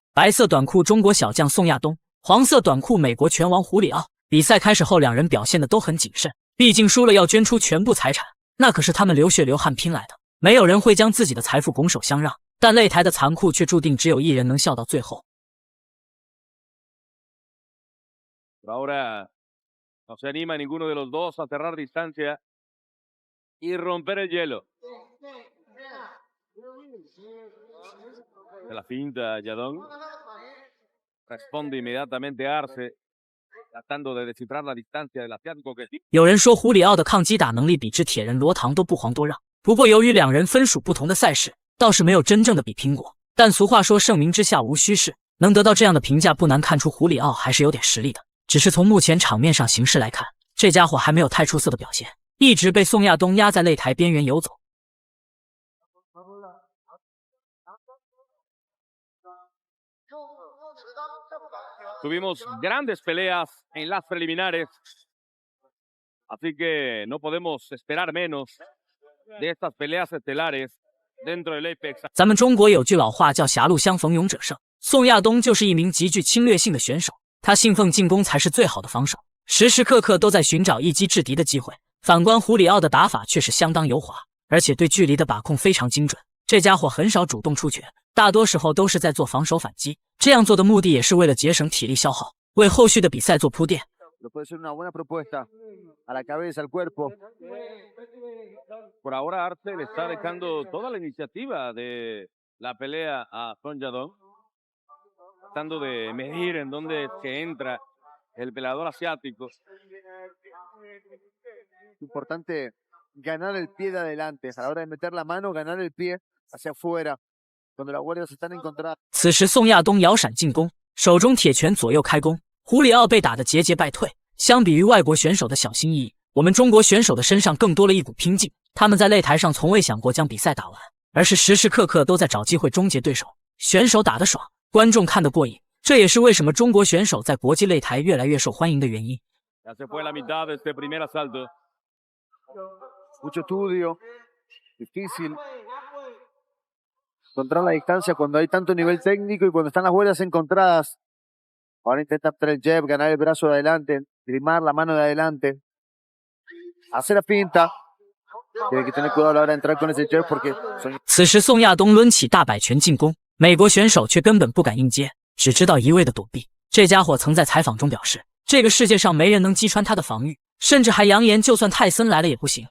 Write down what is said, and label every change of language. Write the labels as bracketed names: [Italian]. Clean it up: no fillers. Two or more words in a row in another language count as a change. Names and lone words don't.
[Chinese] 白色短裤中国小将宋亚东，黄色短裤美国拳王胡里奥。比赛开始后，两人表现的都很谨慎，毕竟输了要捐出全部财产，那可是他们流血流汗拼来的，没有人会将自己的财富拱手相让。但擂台的残酷却注定只有一人能笑到最后。 [Spanish] Ahora no se anima ninguno de los dos a cerrar distancia y romper el hielo. Se la finta Yadong. Responde inmediatamente Arce, tratando de descifrar la distancia del asiático que... [Chinese] 有人说胡里奥的抗击打能力比之铁人罗唐都不遑多让，不过由于两人分属不同的赛事，倒是没有真正的比拼过。但俗话说盛名之下无虚事，能得到这样的评价，不难看出胡里奥还是有点实力的。只是从目前场面上形势来看，这家伙还没有太出色的表现，一直被宋亚东压在擂台边缘游走。 [Spanish] Tuvimos grandes peleas en las preliminares, así que no podemos esperar menos de estas peleas estelares dentro del Apex。 [Chinese] 咱们中国有句老话叫狭路相逢勇者胜，宋亚东就是一名极具侵略性的选手，他信奉进攻才是最好的防守，时时刻刻都在寻找一击制敌的机会。反观胡里奥的打法却是相当油滑，而且对距离的把控非常精准。这家伙很少主动出拳，大多时候都是在做防守反击，这样做的目的也是为了节省体力消耗，为后续的比赛做铺垫。 [Spanish] Por ahora Arce le está dejando toda la iniciativa de la pelea a Son Yadong, tratando de medir en dónde es que entra el peleador asiático. Importante ganar el pie de adelante, a la hora de meter la mano, ganar el pie hacia afuera, cuando las guardias están encontradas。 [Chinese] 此时宋亚东摇闪进攻，手中铁拳左右开弓，胡里奥被打得节节败退。相比于外国选手的小心翼翼，我们中国选手的身上更多了一股拼劲。他们在擂台上从未想过将比赛打完，而是时时刻刻都在找机会终结对手。选手打得爽，观众看得过瘾，这也是为什么中国选手在国际擂台越来越受欢迎的原因。 [Spanish] Mucho estudio, difícil encontrar la distancia cuando hay tanto nivel técnico y cuando están las guardias encontradas. Ahora intenta hacer el jab, ganar el brazo de adelante, limar la mano de adelante, hacer la pinta. Tiene que tener cuidado a la hora de entrar con ese jab porque... [Chinese] 此时宋亚东抡起大摆拳进攻，美国选手却根本不敢应接，只知道一味的躲避。这家伙曾在采访中表示，这个世界上没人能击穿他的防御，甚至还扬言就算泰森来了也不行。